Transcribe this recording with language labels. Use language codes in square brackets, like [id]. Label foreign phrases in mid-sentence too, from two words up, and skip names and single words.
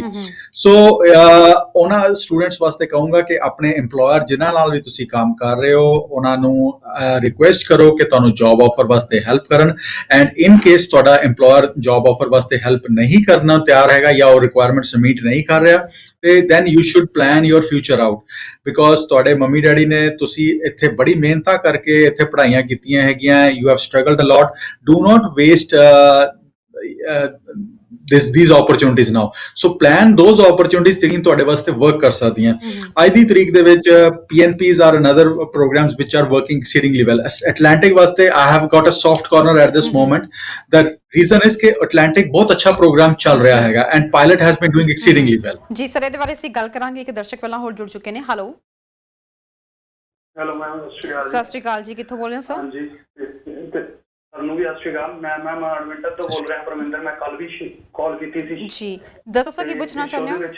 [pa] ਸੋ ਉਹਨਾਂ ਸਟੂਡੈਂਟਸ ਵਾਸਤੇ ਕਹੂੰਗਾ ਕਿ ਆਪਣੇ EMPLOYER ਜਿਨ੍ਹਾਂ ਨਾਲ ਵੀ ਤੁਸੀਂ ਕੰਮ ਕਰ ਰਹੇ ਹੋ ਉਹਨਾਂ ਨੂੰ ਰਿਕੁਐਸਟ ਕਰੋ ਕਿ ਤੁਹਾਨੂੰ ਜੌਬ ਆਫਰ ਵਾਸਤੇ ਹੈਲਪ ਕਰਨ, [en] and in case [pa] ਤੁਹਾਡਾ [en] employer job offer [pa] ਵਾਸਤੇ ਹੈਲਪ ਨਹੀਂ ਕਰਨਾ ਤਿਆਰ ਹੈਗਾ ਜਾਂ ਉਹ [en] requirements meet [pa] ਨਹੀਂ ਕਰ ਰਿਹਾ ਤੇ [en] then you should plan your future out, because [pa] ਤੁਹਾਡੇ ਮੰਮੀ ਡੈਡੀ ਨੇ, ਤੁਸੀਂ ਇੱਥੇ ਬੜੀ ਮਿਹਨਤਾਂ ਕਰਕੇ ਇੱਥੇ ਪੜ੍ਹਾਈਆਂ ਕੀਤੀਆਂ ਹੈਗੀਆਂ, [en] you have struggled a lot, do not waste these opportunities now, so plan those opportunities [pa] ਜਿਹੜੀਆਂ ਤੁਹਾਡੇ ਵਾਸਤੇ work ਕਰ ਸਕਦੀਆਂ। ਅੱਜ ਦੀ ਤਰੀਕ ਦੇ ਵਿੱਚ [en] PNPs are another programs which are working exceedingly well. Atlantic ਵਾਸਤੇ I have got a soft corner at this moment, that reason is [pa] ਕਿ Atlantic ਬਹੁਤ ਅੱਛਾ ਪ੍ਰੋਗਰਾਮ ਚੱਲ ਰਿਹਾ ਹੈਗਾ [en] and pilot has been doing exceedingly well. [pa] ਜੀ ਸਰ, ਇਹਦੇ ਬਾਰੇ ਅਸੀਂ ਗੱਲ ਕਰਾਂਗੇ। ਇੱਕ ਦਰਸ਼ਕ ਪਹਿਲਾਂ ਹੋਰ ਜੁੜ ਚੁੱਕੇ ਨੇ। ਹੈਲੋ ਮੈਮ, ਸਤਿ ਸ਼੍ਰੀ ਅਕਾਲ ਜੀ, ਕਿੱਥੋਂ ਬੋਲ ਰਹੇ ਹੋ ਸਰ? ਹਾਂਜੀ, ਤੁਹਾਨੂੰ ਵੀ ਸਤਿ ਸ਼੍ਰੀ ਅਕਾਲ। ਮੈਂ ਐਡਮਿੰਟਨ ਤੋਂ ਬੋਲ ਰਿਹਾ ਪਰਮਿੰਦਰ। ਮੈਂ ਕੱਲ ਵੀ ਕਾਲ ਕੀਤੀ ਸੀ ਜੀ, ਦੱਸੋ ਸਰ ਕੀ ਪੁੱਛਣਾ ਚਾਹੁੰਦੇ ਹੋ?